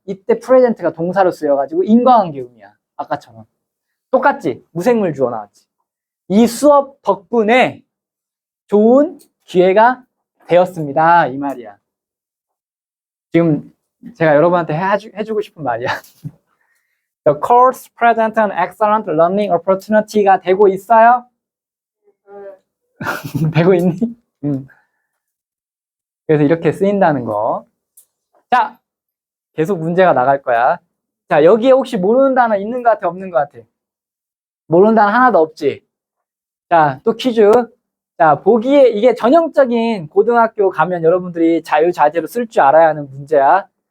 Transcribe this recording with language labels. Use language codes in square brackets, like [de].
[ko] 이때 present가 동사로 쓰여가지고 인과관계 의미야. 아까처럼. 똑같지? 무생물 주어 나왔지. 이 수업 덕분에 좋은 기회가 되었습니다. 이 말이야. 지금 제가 여러분한테 해주고 싶은 말이야. [en] The course presents an excellent learning opportunity가 [ko] 되고 있어요? 되고 있니? 그래서 이렇게 쓰인다는 거. 자, 계속 문제가 나갈 거야. 자, 여기에 혹시 모르는 단어 있는 것 같아? 없는 것 같아? 모르는 단어 하나도 없지? 자, 또 퀴즈. 자, 보기에 이게 전형적인 고등학교 가면 여러분들이 자유자재로 쓸 줄 알아야 하는 문제야.